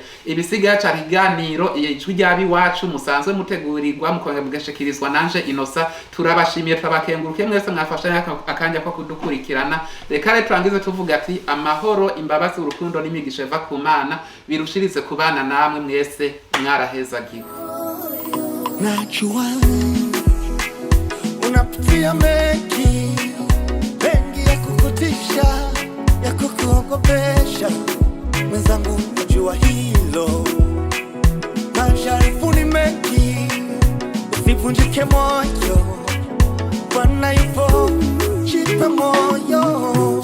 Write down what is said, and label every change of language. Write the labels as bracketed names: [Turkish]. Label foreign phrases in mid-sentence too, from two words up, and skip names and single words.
[Rundi] Ibisigaye cyari Ikiganiro Ijwi ry'abiwacu musanzwe mutegurirwa mukongera mugashikirizwa nanje Innocent. Turabashimiye turabakenguruke mwese mwafashanya akanja ko kudukurikirana. Reka rero turangize tuvuga ati amahoro, imbabazi, urukundo n'imigisha eva ku Mana birushirize kubana namwe mwese mwarahezagiwe. [Swahili] Najua unapitia mengi ya kukutisha, ya kukuogopesha, mwenzangu najua hilo. Majaribu ni mengi, usivunjike moyo, Bwana yupo, jipe moyo.